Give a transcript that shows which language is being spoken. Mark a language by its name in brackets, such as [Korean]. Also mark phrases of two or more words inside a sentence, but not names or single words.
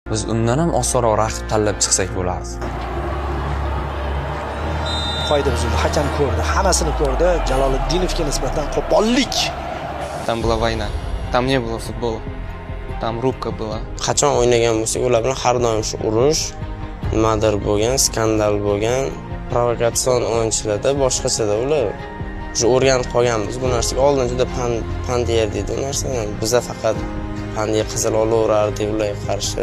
[Uzbek] Biz undan ham osonroq raqib tanlab chiqsak bo'lardi. Qoida buzildi. Hakam ko'rdi, hammasini ko'rdi. Jaloliddinovga nisbatan qo'pollik. [Russian] Там была война. Там не было футбола. Там рубка была. [Uzbek] Qachon o'ynagan bo'lsak, ular bilan har doim shu urush, nimadir bo'lgan, skandal bo'lgan, provokatsion o'yinchilarda boshqachada ular. Shu o'rganib qolganmiz bu narsaga. Oldin juda pand yerdik bu narsani. Bizda faqat pandga qizil olaverardik ularga qarshi.